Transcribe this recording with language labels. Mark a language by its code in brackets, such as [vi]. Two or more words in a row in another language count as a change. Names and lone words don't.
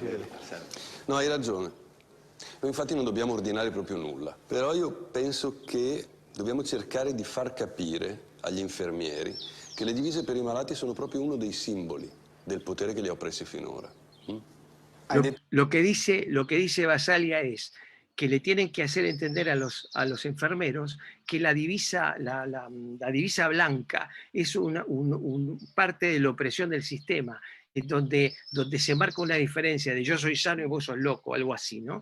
[it] No, hai ragione. Noi infatti non dobbiamo ordinare proprio nulla. Però io penso che dobbiamo cercare di far capire agli infermieri che le divise per i malati sono proprio uno dei simboli del potere che li ha oppressi finora. [es] Lo que dice Basaglia es que le tienen que hacer entender a los enfermeros que la divisa, la divisa blanca es parte de la opresión del sistema, donde se marca una diferencia de yo soy sano y vos sos loco, algo así, ¿no?